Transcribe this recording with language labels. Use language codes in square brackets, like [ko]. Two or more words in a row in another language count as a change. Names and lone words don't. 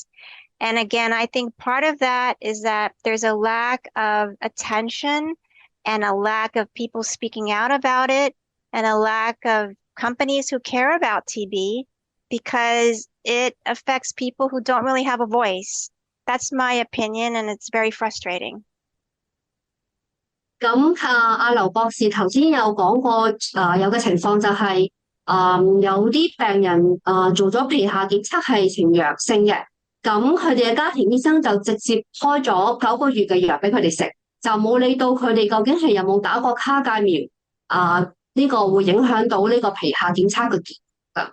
[en] And again, I think part of that is that there's a lack of attention and a lack of people speaking out about it and a lack of companies who care about TB because it affects people who don't really have a voice. That's my opinion, and it's very frustrating. [yue] 咁阿劉博士頭先有講過，有嘅情況就係、有啲病人做咗皮下檢測係呈陽性嘅，咁佢哋嘅家庭醫生就直接開咗9個月嘅藥俾佢哋食，就冇理到佢哋究竟係有冇打過卡介苗，呢個會影響到呢個皮下檢測嘅結果。